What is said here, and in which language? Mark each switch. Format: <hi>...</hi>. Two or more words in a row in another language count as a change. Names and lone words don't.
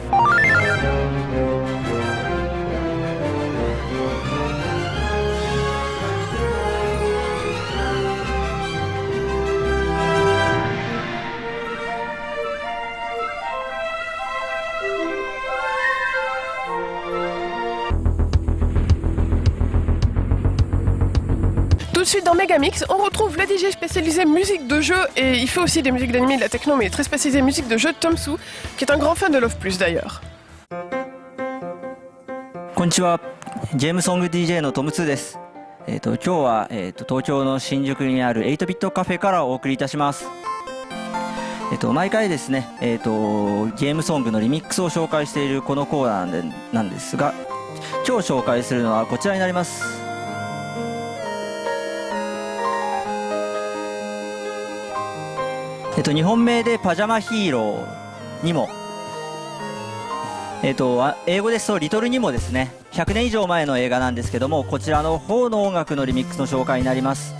<fr>Tout de suite dans Megamix, on retrouve le DJ spécialisé musique de jeu et il fait aussi des musiques d'anime et de la techno, mais il est très spécialisé musique de jeu, Tomsu, qui est un grand fan de Love Plus d'ailleurs.</fr> <ja>こんにちは、ゲームソング DJ のトムツーです。今日は、東京の新宿にある8ビットカフェからお送りいたします。毎回ですね、ゲームソングのリミックスを紹介しているこのコーナーなんですが、今日紹介するのはこちらになります。2本目でパジャマヒーローにも、英語ですとリトルにもですね、 100年以上前の映画なんですけども、こちらの方の音楽のリミックスの紹介になります。</ja>